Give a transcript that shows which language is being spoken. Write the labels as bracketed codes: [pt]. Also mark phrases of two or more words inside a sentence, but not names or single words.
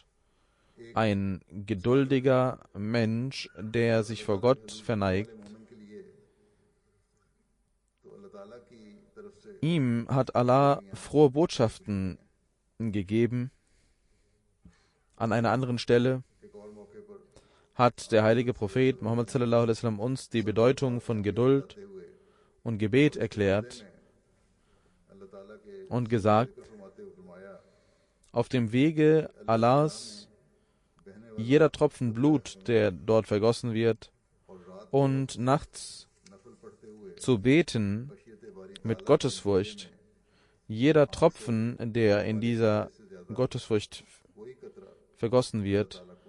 [de] Ein geduldiger Mensch, der sich vor Gott verneigt, ihm hat Allah frohe Botschaften gegeben. An einer anderen Stelle hat der heilige Prophet Muhammad [ar] صلى الله عليه وسلم [de] uns die Bedeutung von Geduld und Gebet erklärt und gesagt, auf dem Wege Allahs jeder Tropfen Blut, der dort vergossen wird, und nachts zu beten mit Gottesfurcht, jeder Tropfen, der in dieser Gottesfurcht vergossen wird,